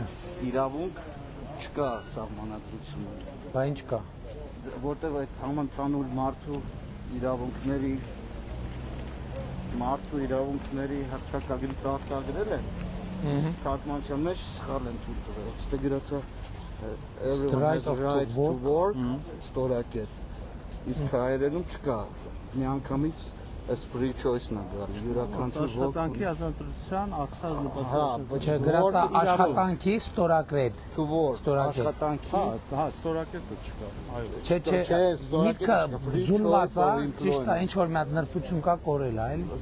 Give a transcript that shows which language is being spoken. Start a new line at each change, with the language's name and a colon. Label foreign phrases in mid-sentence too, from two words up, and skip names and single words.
Armenian: Իրավունք չկա սահմանադրությունը։ Բա ինչ կա։ Որտեղ այդ համընդհանուր մարդու իրավունքների հռչակագրից արտագրել են։ Թարգմանության մեջ սխալ են թույլ տվել։ Այստեղ գրած է
English: everyone has a right to work,
Armenian: ստորակետ։ Իսկ հայերենում չկա։ Միանգամից այս
English: free choice-
Armenian: ն է գալի, յուրաքանչյուր ոք։ Աշխատանքի ազատության արդար նպաստություն։ Չէ, գրած է աշխատանքի ստորակետ։
English: To work,
Armenian: Աշխատանքի։ Հա, ստորակետը չկա։ Այո։ Չէ, միտքը ձուլված է, ճիշտ է, ինչ որ մի հատ նրբություն կա կորել է, էլի։